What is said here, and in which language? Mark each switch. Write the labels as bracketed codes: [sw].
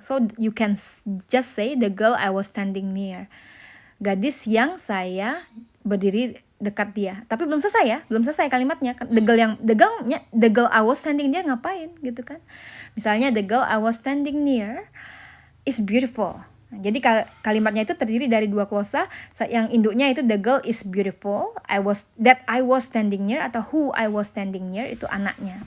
[en] So you can just say the girl I was standing near. [id] Gadis yang saya berdiri dekat dia. Tapi belum selesai kalimatnya. [en] The girl I was standing near [id] ngapain gitu kan? [en] Misalnya the girl I was standing near is beautiful. [id] Jadi kalimatnya itu terdiri dari dua klausa, yang induknya itu [en] the girl is beautiful, that I was standing near, [id] atau [en] who I was standing near [id] itu anaknya.